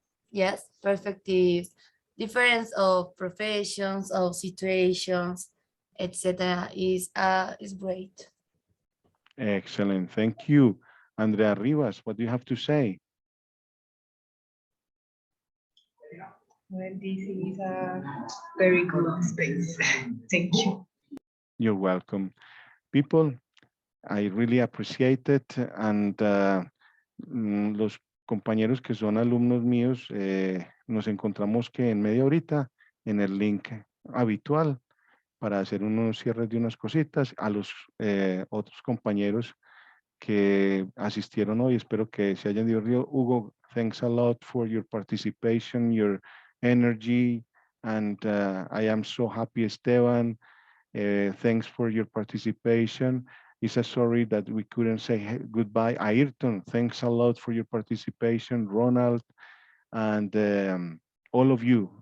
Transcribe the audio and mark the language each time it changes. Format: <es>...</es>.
<en>Yes, perspectives, difference of professions, of situations, etc. is great. Excellent, thank you. Andrea Rivas, what do you have to say? Well, this is a very good space. Thank you. You're welcome. People, I really appreciate it, and</en> <es>los compañeros que son alumnos míos, nos encontramos que en media horita en el link habitual para hacer unos cierres de unas cositas. A los otros compañeros que asistieron hoy, espero que se hayan divertido.</es> <en>Hugo, thanks a lot for your participation, your energy, and I am so happy, Esteban. Thanks for your participation. It's a sorry that we couldn't say goodbye. Ayrton, thanks a lot for your participation. Ronald, and all of you.</en>